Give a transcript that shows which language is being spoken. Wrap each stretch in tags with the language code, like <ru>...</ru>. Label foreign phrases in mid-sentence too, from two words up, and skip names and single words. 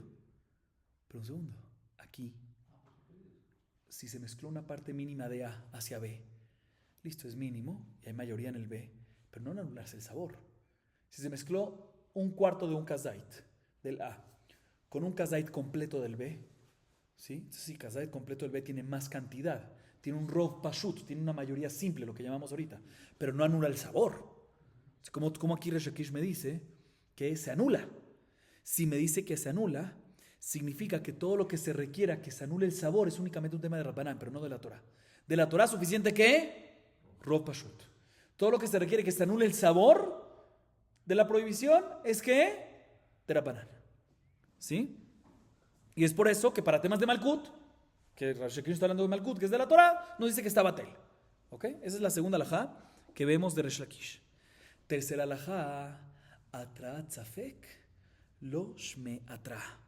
<es>Pero un segundo, aquí, si se mezcló una parte mínima de A hacia B, listo, es mínimo y hay mayoría en el B, pero no anularse el sabor. Si se mezcló un cuarto de un kazait del A con un kazait completo del B, ¿sí? Entonces, sí, kazait completo del B tiene más cantidad, tiene un</es> <he>רוב פשוט,</he> <es>tiene una mayoría simple, lo que llamamos ahorita, pero no anula el sabor. Como aquí Resh Lakish me dice que se anula. Si me dice que se anula, significa que todo lo que se requiera que se anule el sabor es únicamente un tema de Rabbanán, pero no de la Torah. De la Torah suficiente que</es> <he>רוב פשוט.</he> <es>Todo lo que se requiere que se anule el sabor de la prohibición es que de Rabbanán. ¿Sí? Y es por eso que para temas de Malkut, que Resh Lakish está hablando de Malkut, que es de la Torah, nos dice que está batel. ¿Ok? Esa es la segunda alajá que vemos de Resh Lakish. Tercera alajá,</es> <arc>אתרא צפק לו שמי אתרא.</arc>